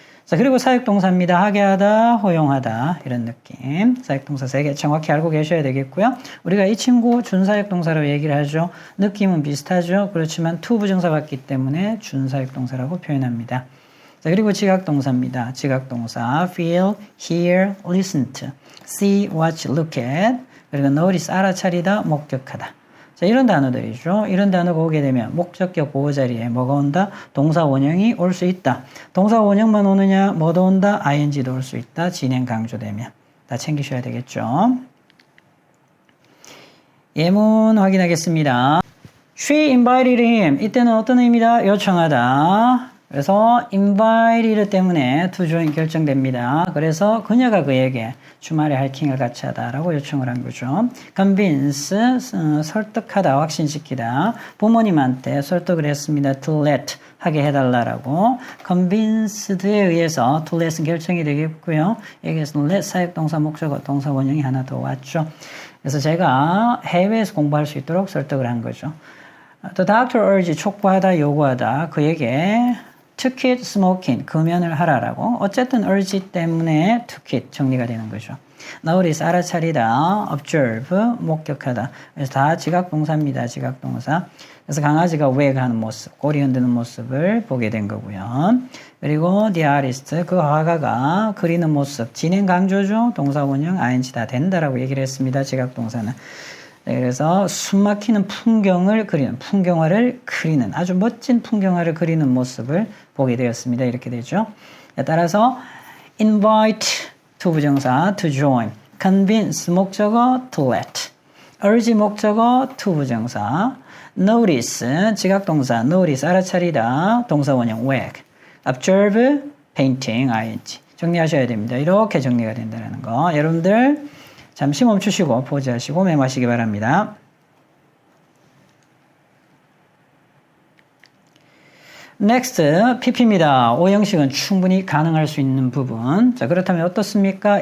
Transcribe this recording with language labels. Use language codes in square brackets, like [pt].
[ko] 자, 그리고 사역동사입니다. 하게 하다, 허용하다 이런 느낌. 사역동사 3개 정확히 알고 계셔야 되겠고요. 우리가 이 친구 준사역동사로 얘기를 하죠. 느낌은 비슷하죠. 그렇지만 to 부정사 받기 때문에 준사역동사라고 표현합니다. 자, 그리고 지각동사입니다. [en] 지각동사 feel, hear, listen to, see, watch, look at, 그리고 notice, 알아차리다, 목격하다. [ko] 자, 이런 단어들이죠. 이런 단어가 오게 되면 목적격 보호 자리에 뭐가 온다? 동사 원형이 올 수 있다. 동사 원형만 오느냐? 뭐도 온다? ing도 올 수 있다. 진행 강조되면. 다 챙기셔야 되겠죠. 예문 확인하겠습니다. [en] She invited him. [ko] 이때는 어떤 의미다? 요청하다. 그래서 invited 때문에 to join 결정됩니다. 그래서 그녀가 그에게 주말에 하이킹을 같이 하다라고 요청을 한 거죠. convince, 설득하다, 확신시키다. 부모님한테 설득을 했습니다. to let, 하게 해달라라고. convinced에 의해서 to let은 결정이 되겠고요. 여기에서 let 사역동사 목적어 동사 원형이 하나 더 왔죠. 그래서 제가 해외에서 공부할 수 있도록 설득을 한 거죠. The doctor urged, 촉구하다, 요구하다. 그에게 to quit smoking, 금연을 하라라고. 어쨌든 urge 때문에 to quit 정리가 되는 거죠. notice, 알아차리다, observe, 목격하다. 그래서 다 지각동사입니다. 지각동사. 그래서 강아지가 wag하는 모습, 꼬리 흔드는 모습을 보게 된 거고요. 그리고 the artist, 그 화가가 그리는 모습, 진행 강조죠. 동사 원형, ing 다 된다라고 얘기를 했습니다. 지각동사는. 네, 그래서 숨막히는 풍경을 그리는, 풍경화를 그리는, 아주 멋진 풍경화를 그리는 모습을 보게 되었습니다. 이렇게 되죠. [en] 따라서 invite, to 부정사, to join, convince, 목적어, to let, urge, 목적어, to 부정사, notice, 지각동사, notice, 알아차리다, 동사 원형, wag, observe, painting, ing. [ko] 정리하셔야 됩니다. 이렇게 정리가 된다는 거. 여러분들 잠시 멈추시고 포즈하시고 메모하시기 바랍니다. Next, PP입니다. 오형식은 충분히 가능할 수 있는 부분. 자, 그렇다면 어떻습니까?